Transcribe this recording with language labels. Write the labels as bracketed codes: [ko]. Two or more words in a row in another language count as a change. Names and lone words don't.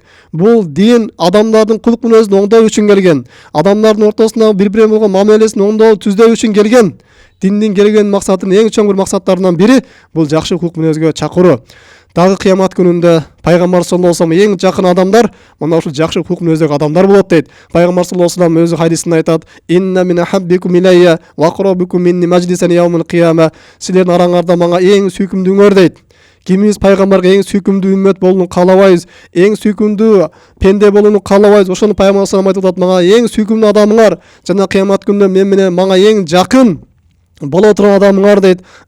[ky] Бул дин адамдардын кулк мүнөзүн оңдоо үчүн келген, адамдардын ортосунда бири-бирине болгон мамилесин оңдоо, түздөө үчүн келген. Диндин келген максатынын эң чоң бир максаттарынан бири бул жакшы кулк мүнөзгө чакыруу. Дагы кыямат күнүндө пайгамбар [ar] صلى الله عليه وسلم [ky] эң жакын адамдар мына ушул жакшы кулк мүнөздөгү адамдар болот дейт. Пайгамбар [ar] صلى الله عليه وسلم [ky] өзү хадисинде айтат: [ar] "إن من أحبكم إلي وأقربكم مني مجلسا يوم القيامة." [ky] Силердин араңарда мага эң сүйкүмдүүңөр дейт. Кимибиз пайгамбарга эң сүйкүмдүү үммөт болууну каалабайбыз, эң сүйкүмдүү пенде болууну каалабайбыз. Ошону пайгамбар [ar] صلى الله عليه وسلم [ky] айтып атат: "Мага эң сүйкүмдүү адамыңар жана кыямат күнүндө мен менен мага эң жакын боло турган адамыңар" дейт.